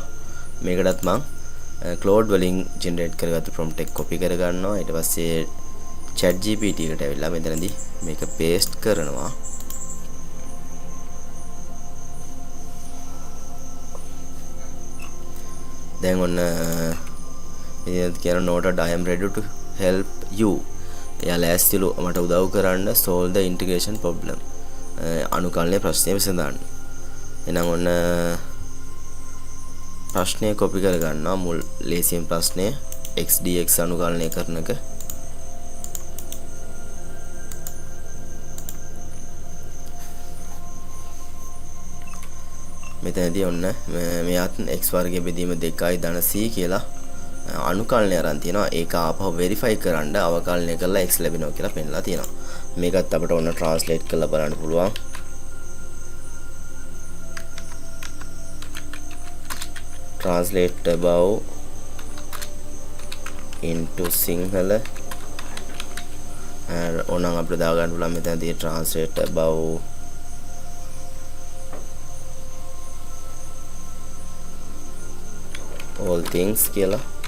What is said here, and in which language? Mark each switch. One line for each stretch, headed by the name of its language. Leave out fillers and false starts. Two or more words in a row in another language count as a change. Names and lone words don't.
Sinhala: මේකටත් මම Claude වලින් ජෙනරේට් කරගත්තු prompt එක copy කර ගන්නවා. ඊට පස්සේ ChatGPT එකට ඇවිල්ලා මෙතනදී මේක paste කරනවා. දැන් ඔන්න ඉතින් කියන
English: noted I am ready to help you.
Sinhala: එයා ලෑස්තිලු මට උදව් කරන්න
English: solve the integration problem.
Sinhala: අනුකලනයේ ප්‍රශ්නය විසඳන්න. එහෙනම් ඔන්න ප්‍රශ්නය copy කර ගන්නවා. මුල් ලේසියෙන් ප්‍රශ්නය x dx අනුකලනය කරන එක. මෙතනදී ඔන්න මෙයාත් x වර්ගයේ බෙදීම 2යි ධන c කියලා අනුකලනය අරන් තියෙනවා. ඒක ආපහු verify කරන්න අවකලනය කරලා x ලැබෙනවා කියලා පෙන්නලා තියෙනවා. මේකත් අපිට ඔන්න translate කරලා බලන්න පුළුවන්.
English: translate above into sinhala
Sinhala: ඕනනම් අපිට දා ගන්න පුළුවන් මෙතනදී
English: translate above all things
Sinhala: කියලා.